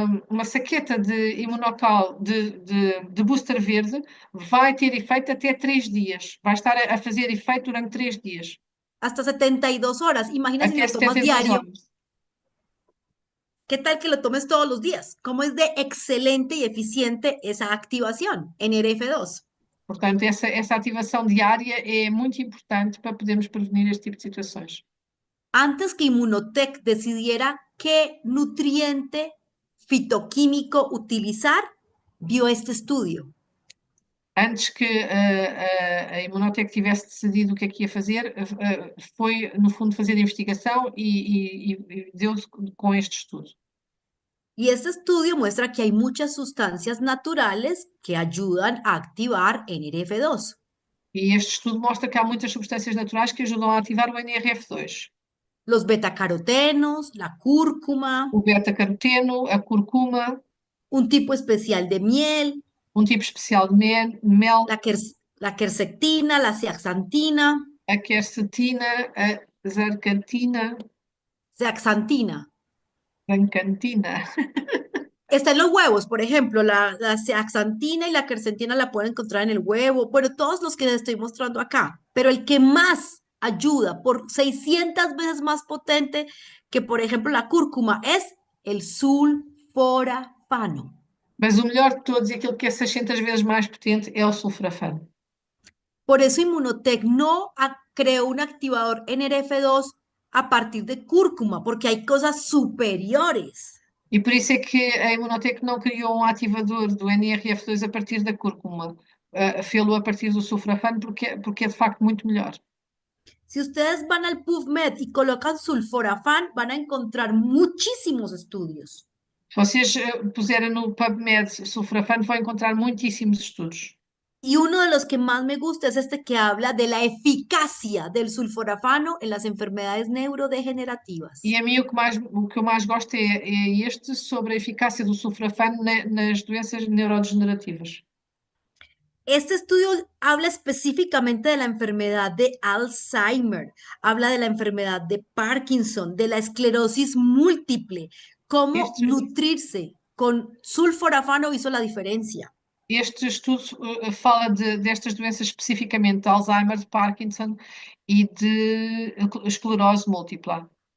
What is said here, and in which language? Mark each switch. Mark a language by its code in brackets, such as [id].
[pt] uma saqueta de imunocal de booster verde vai ter efeito até 3 dias. Vai estar a fazer efeito durante 3 dias. [es] Hasta 72 horas. Imagina si [pt] Até [es] lo tomas [pt] 72 [es] diario. [pt] horas. [es] ¿Qué tal que lo tomes todos los días? ¿Cómo es de excelente y eficiente esa activación en RF2? [pt] Portanto, essa ativação diária é muito importante para podermos prevenir este tipo de situações. [es] Antes que Immunotech decidiera qué nutriente fitoquímico utilizar, vio este estudio. [pt] Antes que a Imunotec tivesse decidido o que é que ia fazer, foi, no fundo, fazer a investigação e deu-se com este estudo. [es] Y este estudio muestra que hay muchas sustancias naturales que ayudan a activar NRF2. [pt] E este estudo mostra que há muitas substâncias naturais que ajudam a ativar o NRF2. [es] Los betacarotenos, la cúrcuma, [pt] O beta-caroteno, a curcuma, [es] un tipo especial de miel, [pt] um tipo especial de mel, [es] la quercetina, la zeaxantina, [pt] a quercetina, a zarcantina, [es] zeaxantina. [pt] zancantina. [es] Está en los huevos, por ejemplo, la zeaxantina y la quercetina la pueden encontrar en el huevo, bueno, todos los que les estoy mostrando acá, pero el que más ayuda, por 600 veces más potente que, por ejemplo, la cúrcuma, es el sulforafano. [pt] Mas o melhor de todos e aquilo que é 600 vezes mais potente é o sulforafano. [es] Por eso Inmunotech no creó un activador NRF2 a partir de cúrcuma, porque hay cosas superiores. [pt] E por isso é que a Imunotec não criou um ativador do NRF2 a partir da cúrcuma, fê-lo a partir do sulforafano porque é de facto muito melhor. [es] Si ustedes van al PubMed y colocan sulforafán, van a encontrar muchísimos estudios. [pt] Se vocês puserem no PubMed sulforafano, vão encontrar muitíssimos estudos. [es] Y uno de los que más me gusta es este que habla de la eficacia del sulforafano en las enfermedades neurodegenerativas. [pt] E a mim o que eu mais gosto é este sobre a eficácia do sulforafano nas doenças neurodegenerativas. [es] Este estudio habla específicamente de la enfermedad de Alzheimer, habla de la enfermedad de Parkinson, de la esclerosis múltiple, cómo [pt] Este, [es] nutrirse con sulforafano hizo la diferencia. [pt] este estudo fala destas doenças especificamente de Alzheimer, de Parkinson e de esclerose múltipla.